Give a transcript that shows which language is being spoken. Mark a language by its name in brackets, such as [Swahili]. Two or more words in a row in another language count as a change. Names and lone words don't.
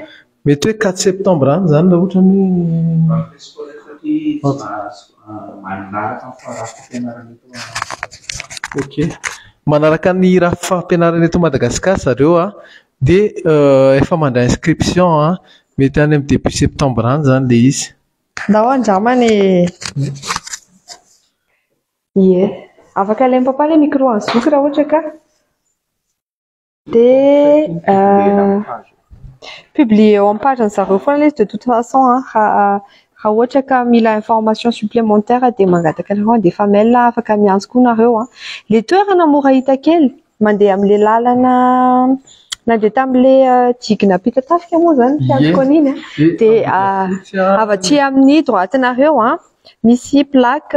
[Malagasy] mety hoe 4 septembre any zany raha ohatra ny ok manaraka ny raha fampianarana eto Madagasikara zareo dia efa mandray inscription mety any amin'ny [French] début septembre [Malagasy] any zany le izy. Ndao andramany ie afaka alain'ny papa le micro anzoky raha ohatra ka dia publier eo amin'ny page zareo foana izy [French] de toute façon [Malagasy] raha ohatra ka mila [French] information supplémentaire [Malagasy] dia mangataka anareo dia efa mail afaka miantso koa nareo le toerana mora hita kely mandeha amin'le lalana nandeha tamin'le jigina Pitatafika moa zany fiantoko an'iny dia avatsy amin'ny droite-nareo misy plaque